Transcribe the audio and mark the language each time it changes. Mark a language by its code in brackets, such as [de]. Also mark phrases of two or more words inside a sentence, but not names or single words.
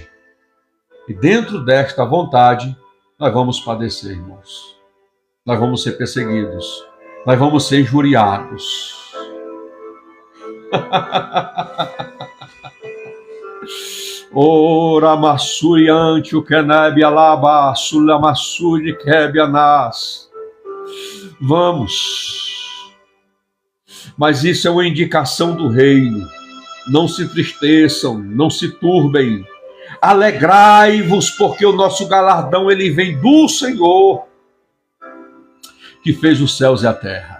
[pt] E dentro desta vontade, nós vamos padecer, irmãos. Nós vamos ser perseguidos. Nós vamos ser injuriados. Ora massuri ante o kenebe alaba, sula massuri kebe anas. Vamos. Mas isso é uma indicação do reino. Não se entristeçam, não se turbem. Alegrai-vos, porque o nosso galardão ele vem do Senhor, que fez os céus e a terra.